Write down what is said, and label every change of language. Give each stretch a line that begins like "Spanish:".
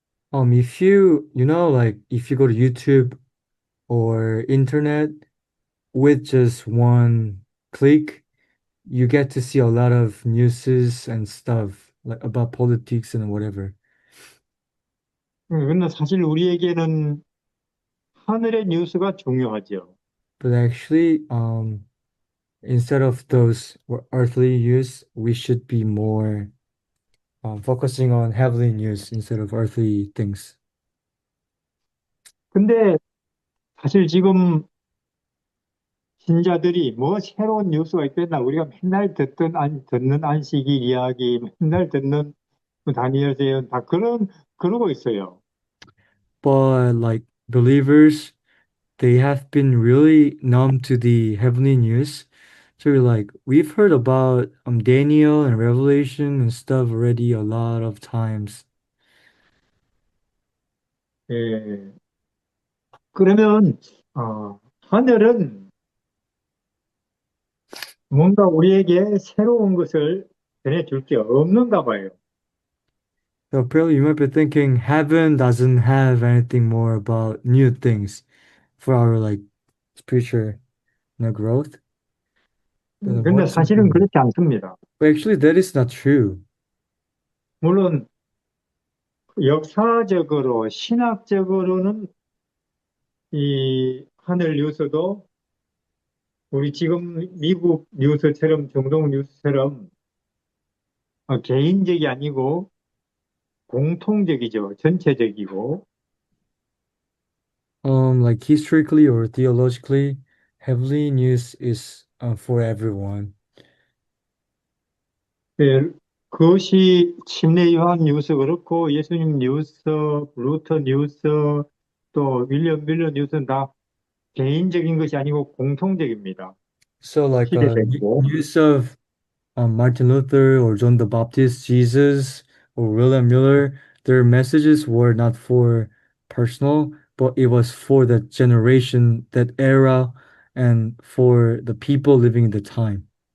English: If you know, like if you go to YouTube or internet with just one click, you get to see a lot of newses and stuff like about politics and whatever.
Korean: 근데 사실 우리에게는 하늘의 뉴스가 중요하죠.
English: But actually, instead of those earthly news, we should be more focusing on heavenly news instead of earthly things.
Korean: 근데 사실 지금 신자들이 뭐 새로운 뉴스가 있겠나? 우리가 맨날 듣는 안식일 이야기, 맨날 듣는 다니엘 세연 다 그러고 있어요.
English: But like believers, they have been really numb to the heavenly news. So we're like, we've heard about Daniel and Revelation and stuff already a lot of times.
Korean: 예. 그러면, 하늘은 뭔가 우리에게 새로운 것을 전해줄 게 없는가 봐요.
English: So apparently you might be thinking heaven doesn't have anything more about new things for our like spiritual growth. Then what
Korean: 근데
English: is
Korean: 사실은
English: something?
Korean: 그렇지 않습니다.
English: But actually that is not true.
Korean: 물론 역사적으로, 신학적으로는 이 하늘 뉴스도 우리 지금 미국 뉴스처럼, 중동 뉴스처럼 개인적이 아니고 공통적이죠. 전체적이고.
English: Like historically or theologically, heavenly news is for everyone.
Korean: 예, 그것이 침례 요한 뉴스 그렇고 예수님 뉴스, 루터 뉴스, 또 윌리엄 밀러 뉴스는 다 개인적인 것이 아니고 공통적입니다.
English: So like
Korean: 시대적이고.
English: news of Martin Luther or John the Baptist, Jesus or William Miller, their messages were not for personal, but it was for the generation, that era, and for the people living in the time.